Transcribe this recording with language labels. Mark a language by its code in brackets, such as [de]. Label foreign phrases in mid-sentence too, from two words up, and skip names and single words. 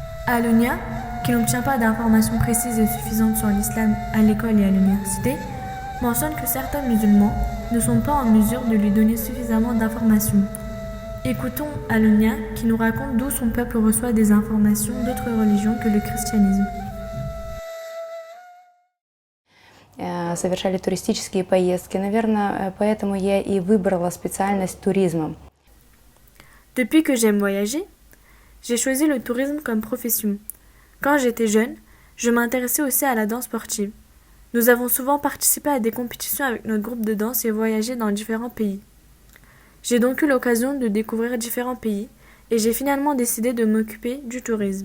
[fr] À Alunia, qui n'obtient pas d'informations précises et suffisantes sur l'islam à l'école et à l'université, mentionne que certains musulmans ne sont pas en mesure de lui donner suffisamment d'informations. Écoutons Alunia qui nous raconte d'où son peuple reçoit des informations d'autres religions que le christianisme. [ru] Совершали туристические поездки. Наверное, поэтому я и выбрала специальность туризма. [fr] Depuis que j'aime voyager, j'ai choisi le tourisme comme profession. Quand j'étais jeune, je m'intéressais aussi à la danse sportive. Nous avons souvent participé à des compétitions avec notre groupe de danse et voyagé dans différents pays. J'ai donc eu l'occasion de découvrir différents pays et j'ai finalement décidé de m'occuper du tourisme.